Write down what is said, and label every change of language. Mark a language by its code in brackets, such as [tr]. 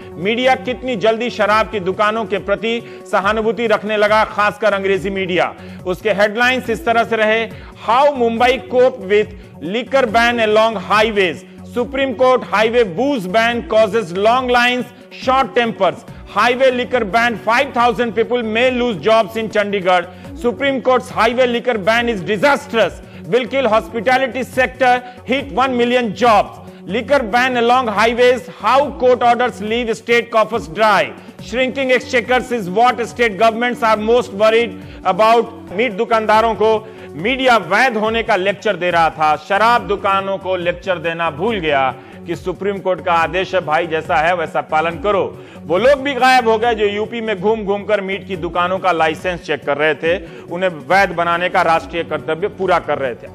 [hi] Media कितनी जल्दी शराब की दुकानों के प्रति सहानुभूति रखने लगा, खासकर अंग्रेजी मीडिया। उसके हेडलाइंस इस तरह से रहे, [en] How Mumbai cope with liquor ban along highways. Supreme court highway booze ban causes long lines, short tempers. Highway liquor ban, 5,000 people may lose jobs in Chandigarh. Supreme Court's highway liquor ban is disastrous. Will kill hospitality sector, hit 1 million jobs. Liquor ban along highways, how court orders leave state coffers dry. Shrinking exchequers is what state governments are most worried about. [hi] Meet दुकानदारों को media वैध होने का lecture दे रहा था, शराब दुकानों को लेक्चर देना भूल गया कि सुप्रीम कोर्ट का आदेश है भाई, जैसा है वैसा पालन करो। वो लोग भी गायब हो गए जो यूपी में घूम घूम कर मीट की दुकानों का लाइसेंस चेक कर रहे थे, उन्हें वैध बनाने का राष्ट्रीय कर्तव्य पूरा कर रहे थे।